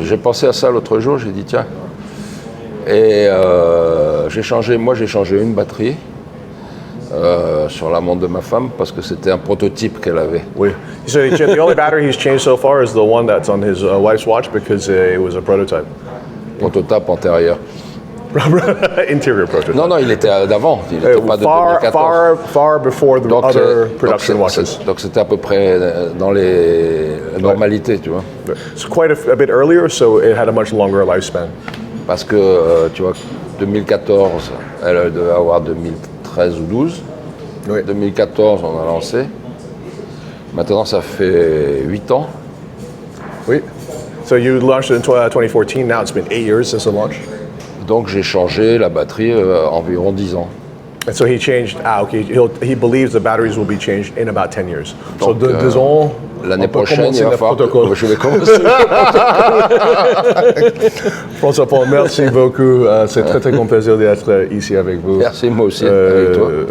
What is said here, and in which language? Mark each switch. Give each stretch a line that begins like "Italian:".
French: J'ai pensé à ça l'autre jour, j'ai dit, tiens. Et j'ai changé une batterie. Sur la montre de ma femme parce que c'était un prototype qu'elle avait. Oui.
English: So the only battery he's changed so far is the one that's on his wife's watch because it was a prototype.
French: Prototype antérieur.
English: Interior prototype.
French: Non, il était d'avant. Il n'était pas de 2014.
English: Far before the other production watches.
French: Donc c'était à peu près dans les normalités, tu vois.
English: It's quite a bit earlier, so it had a much longer lifespan.
French: Parce que, tu vois, 2014, elle devait avoir 2013 ou 12. Oui. 2014, on a lancé. Maintenant, ça fait 8 ans. Oui.
English: So you launched it in 2014. Now it's been 8 years since the launch.
French: Donc j'ai changé la batterie environ 10 ans.
English: And so he changed. He believes the batteries will be changed in about 10 years.
French: Donc,
English: so
French: disons. L'année prochaine, il va falloir que je vais commencer. François-Paul, merci beaucoup. C'est très, très grand plaisir d'être ici avec vous. Merci, moi aussi. Avec toi.